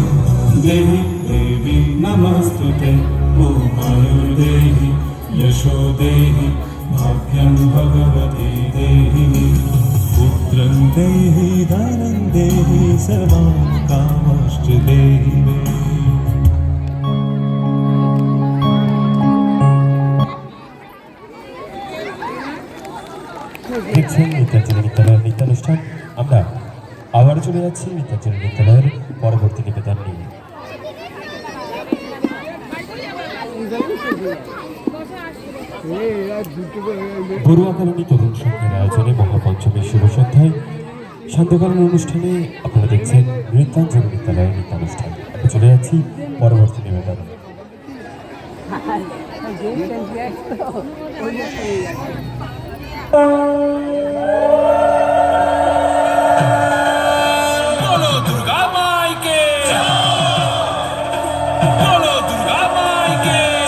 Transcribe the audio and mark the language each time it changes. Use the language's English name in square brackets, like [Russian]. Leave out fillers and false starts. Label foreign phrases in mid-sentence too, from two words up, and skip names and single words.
[Sanskrit] देवी देवी नमस्तुते ॐ आयुर्देहि यशो देहि भाग्यं भगवती देहि मे पुत्रं देहि धनं देहि सर्वां कामश्च देहि मे [Bangla] দেখছেন নৃত্যাঞ্জলি বিদ্যালয়ের নৃত্যানুষ্ঠান। আমরা আবারও চলে যাচ্ছি নৃত্যাঞ্জলি বিদ্যালয়ের পরবর্তী নিবেদন নিয়ে। বড়ুয়া কলোনি তরুণ সংঘের আয়োজনে মহাপঞ্চমীর শুভ সন্ধ্যায় সান্ধ্যকালীন অনুষ্ঠানে আপনারা দেখছেন নৃত্যাঞ্জলি বিদ্যালয়ের নৃত্যানুষ্ঠান। আমরা চলে যাচ্ছি পরবর্তী নিবেদনে। [Hindi] बोलो दुर्गा माई के बोलो दुर्गा माई के